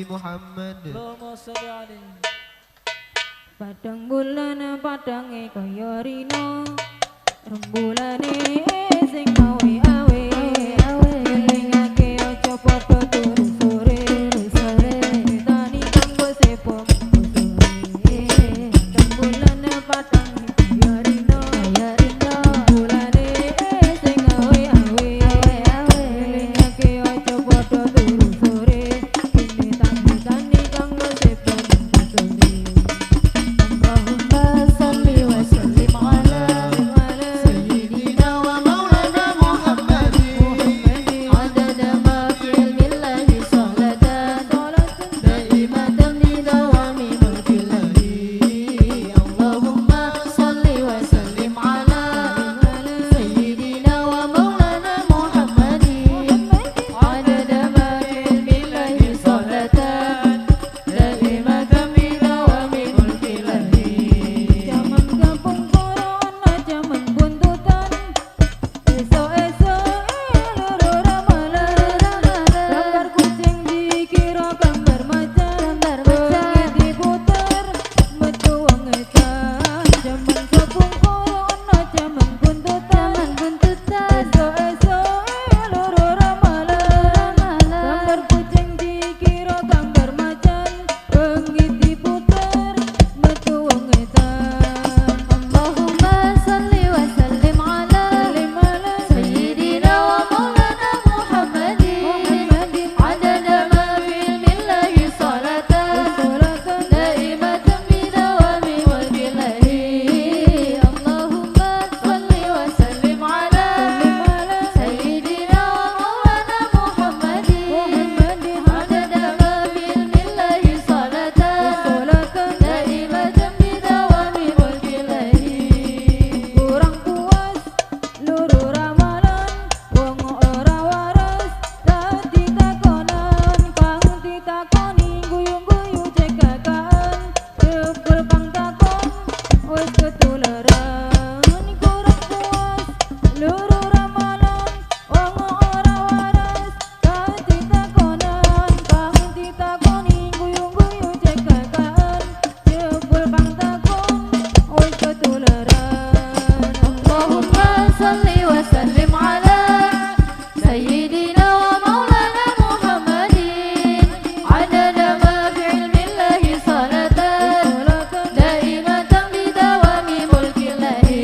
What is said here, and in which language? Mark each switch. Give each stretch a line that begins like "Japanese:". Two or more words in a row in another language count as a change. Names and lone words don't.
Arabic: Muhammad. اللهم صل عليه.
Javanese: Padang bulan padange kaya rina, rembulane sing awe awe elingake aja padha turu sore sore tani kanggo sepo sore. Padang bulan padange kaya rina rembulane sing awe awe elingake aja padha turu sore tani kanggo sepo sore.
Arabic: اللهم صل وسلم على سيدنا ومولانا محمد عدد ما في علم الله صلاة دائمة بدوام ملك الله. اللهم صل وسلم على سيدنا ومولانا محمد عدد ما في علم الله صلاة دائمة بدوام ملك الله.
Javanese: Jaman kampung corona, jaman buntutan, esok-esok loro ramalan, gambar kucing dikira gambar macan, bengi diputer metu wong edan. Jaman kampung corona, jaman buntutan, esok-esok loro ramalan, gambar kucing dikira gambar macan, bengi diputer metu wong edan.
Arabic: اللهم صل وسلم على سيدنا ومولانا محمد عدد ما في علم الله صلاة دائمة بدوام ملك الله. اللهم صل وسلم على سيدنا ومولانا محمد عدد ما في علم الله صلاة دائمة بدوام ملك الله.
Javanese: Kurang puas luru ramalan, wong ora waras dadi takonan, kang ditakoni guyu-guyu cegakan, jebul kang takon wis ketularan. Kurang puas luru ramalan, wong ora waras dadi takonan, kang ditakoni guyu-guyu cegakan, jebul kang takon wis ketularan.
Arabic: اللهم صل وسلم على سيدنا ومولانا محمد عدد ما في علم الله صلاة دائمة بدوام ملك الله.